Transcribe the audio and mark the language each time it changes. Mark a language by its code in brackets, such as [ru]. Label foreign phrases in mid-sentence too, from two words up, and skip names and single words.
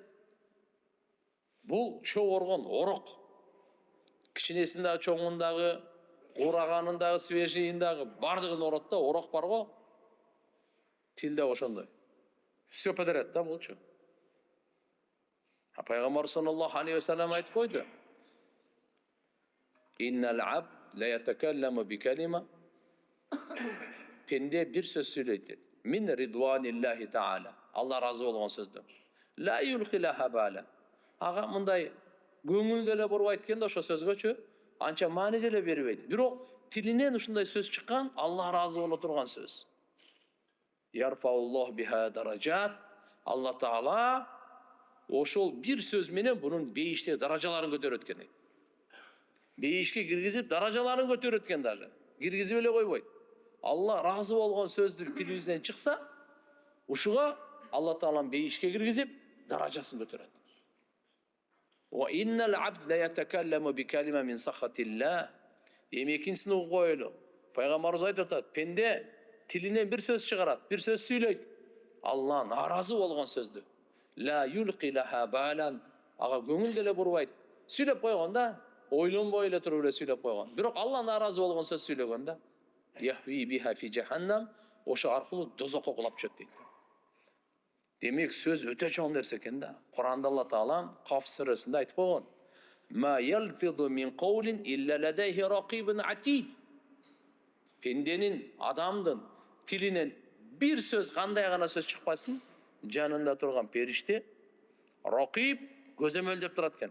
[ky] Бул чоң оргон, орок. Кичинесиндагы, чоңундагы, кураганындагы, свежийиндагы бардыгын орот да, орок бар го. Тилде ошондой. [ru] Все подряд [ky] да болчу. Пайгамбар [ar] صلى الله عليه وسلم [ky] айтып койду. [ar] إن العبد ليتكلم بالكلمة. [ky] Пенде бир сөз сүйлөйт. [ar] من رضوان الله تعالى. [ky] Алла разы болгон сөздү. [ar] لا يلقي لها بالا. [ky] Ага мындай көңүл деле бурбайт экен да ошо сөзгөчү, анча маани деле бербейт. Бирок тилинен ушундай сөз чыккан, Алла разы боло турган сөз. [ar] يرفع الله بها درجات. [ky] Алла Таала ошол бир сөз менен бунун бейиште даражаларын көтөрөт экен. Бейишке киргизип, даражаларын көтөрөт экен даже. Киргизип эле койбойт. Алла разы болгон сөздү тилибизден чыкса, ушуга Алла Тааланын бейишке киргизип, даражасын көтөрөт. [ar] وإن العبد ليتكلم بالكلمة من سخط الله. [ky] Экинчисин угуп коелу. Пайгамбарыбыз айтып атат, пенде тилинен бир сөз чыгарат, бир сөз сүйлөйт. Алла наразы болгон сөздү. [ar] لا يلقي لها بالا. [ky] Ага көңүл деле бурбайт. Сүйлөп койгонда, ойлонбой эле туруп эле сүйлөп койгон. Бирок Алла наразы болгон сөз сүйлөгөндө, [ar] يهوي بها في جهنم, [ky] ошо аркылуу дозокко кулап түшөт дейт. Демек сөз өтө чоң нерсе экен да. Куранда Алла Таала Каф сүрөсүндө айтып койгон. [ar] ما يلفظ من قول إلا لديه رقيب عتيد. [ky] Пенденин, адамдын тилинен бир сөз, кандай гана сөз чыкпасын, жанында турган периште рақиб көзөмөлдөп турат экен.